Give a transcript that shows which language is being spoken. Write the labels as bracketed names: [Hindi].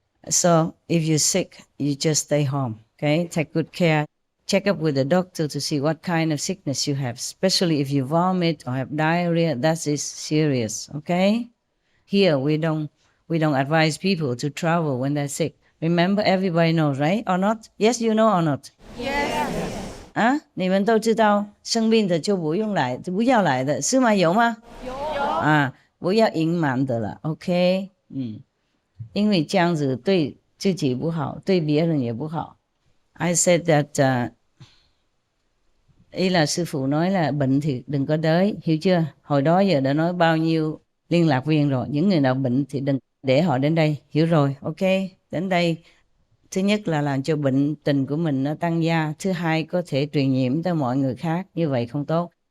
[English] So if you're sick, you just stay home, okay? Take good care. Check up with the doctor to see what kind of sickness you have, especially if you vomit or have diarrhea. That is serious, okay? Here, we don't advise people to travel when they're sick. Remember, everybody knows, right? Or not? Yes, you know or not? Yes. [Chinese] 你们都知道生病的就不用来，不要来的，是吗？有吗？有。不要隐瞒的了 ，OK？ 因为这样子对自己不好，对别人也不好。 [English] I said that, [Vietnamese] ý là sư phụ nói là bệnh thì đừng có tới, hiểu chưa? Hồi đó giờ đã nói bao nhiêu liên lạc viên rồi, những người nào bệnh thì đừng để họ đến đây, hiểu rồi, ok? Đến đây, thứ nhất là làm cho bệnh tình của mình nó tăng gia, thứ hai có thể truyền nhiễm tới mọi người khác, như vậy không tốt.